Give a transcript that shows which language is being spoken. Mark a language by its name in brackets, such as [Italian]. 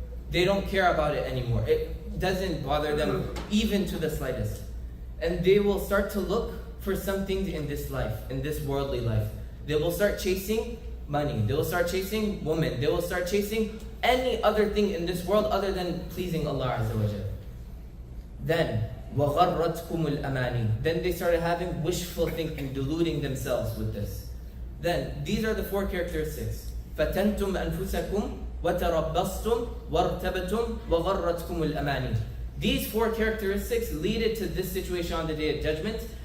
[English] They don't care about it anymore. It doesn't bother them even to the slightest. And they will start to look for something in this life, in this worldly life. They will start chasing money. They will start chasing women. They will start chasing any other thing in this world other than pleasing Allah Azza wa Jal. Then, [Arabic] وَغَرَّتْكُمُ الْأَمَانِي. [English] Then they started having wishful thinking, deluding themselves with this. Then, these are the four characteristics. [Arabic] فَتَنْتُمْ أَنفُسَكُمْ وَتَرَبَّصْتُمْ وَارْتَبَتُمْ وَغَرَّتْكُمُ الْأَمَانِي. [English] These four characteristics lead it to this situation on the Day of Judgment.